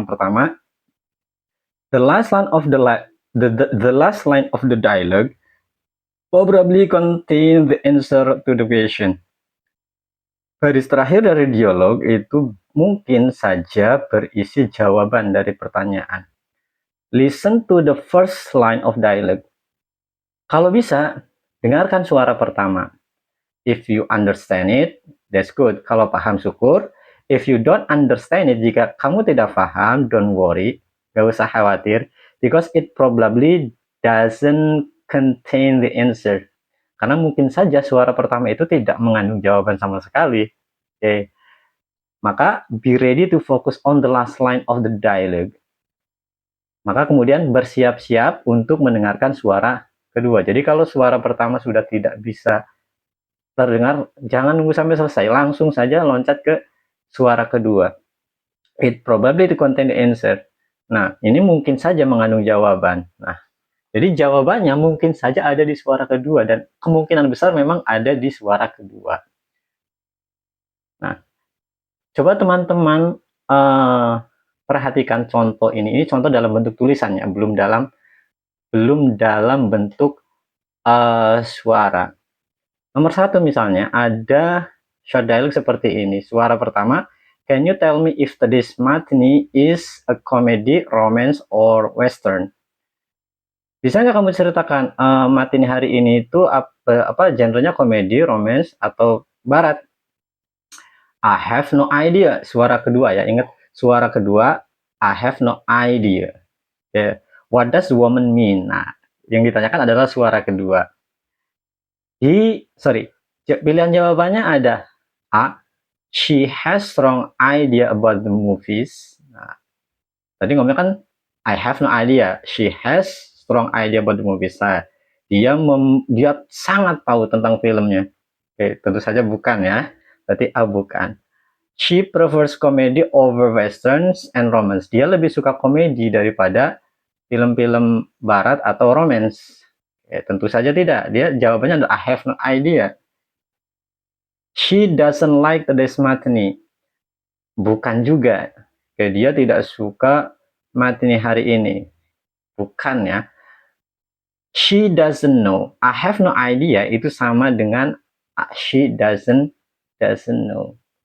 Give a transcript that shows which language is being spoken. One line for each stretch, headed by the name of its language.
Indonesian: Yang pertama,
English: the last line of the last line of the dialogue probably contain the answer to the question.
Indonesian: Baris terakhir dari dialog itu mungkin saja berisi jawaban dari pertanyaan.
English: Listen to the first line of dialogue.
Indonesian: Kalau bisa, dengarkan suara pertama.
English: If you understand it, that's good.
Indonesian: Kalau paham, syukur.
English: if you don't understand it,
Indonesian: jika kamu tidak paham,
English: don't worry,
Indonesian: gak usah khawatir,
English: because it probably doesn't contain the answer.
Indonesian: Karena mungkin saja suara pertama itu tidak mengandung jawaban sama sekali. Oke. Maka
English: be ready to focus on the last line of the dialogue.
Indonesian: Maka kemudian bersiap-siap untuk mendengarkan suara kedua. Jadi kalau suara pertama sudah tidak bisa terdengar, jangan nunggu sampai selesai, langsung saja loncat ke suara kedua.
English: It probably to contain the answer.
Indonesian: Nah, ini mungkin saja mengandung jawaban. Nah, jadi jawabannya mungkin saja ada di suara kedua dan kemungkinan besar memang ada di suara kedua. Nah, coba teman-teman perhatikan contoh ini. Ini contoh dalam bentuk tulisannya, belum dalam bentuk suara. Nomor 1 misalnya ada short dialogue seperti ini. Suara pertama,
English: can you tell me if today's matinee is a comedy, romance, or western?
Indonesian: Bisa nggak kamu ceritakan matinee hari ini itu apa genrenya, komedi, romance, atau barat?
English: I have no idea.
Indonesian: Suara kedua ya, ingat suara kedua.
English: I have no idea. Yeah. What does the woman mean?
Indonesian: Nah, yang ditanyakan adalah suara kedua. Pilihan jawabannya ada A.
English: She has strong idea about the movies.
Indonesian: Nah, tadi ngomongnya kan
English: I have no idea. She has strong idea about the movies.
Indonesian: Nah, dia sangat tahu tentang filmnya. Oke, tentu saja bukan ya. Berarti A bukan.
English: She prefers comedy over westerns and romance.
Indonesian: Dia lebih suka komedi daripada film-film barat atau romance. Tentu saja tidak. Dia jawabannya adalah
English: I have no idea. She doesn't like today's matinee.
Indonesian: Bukan juga. Dia tidak suka matinee hari ini. Bukan ya.
English: She doesn't know. I have no idea
Indonesian: itu sama dengan
English: she doesn't know.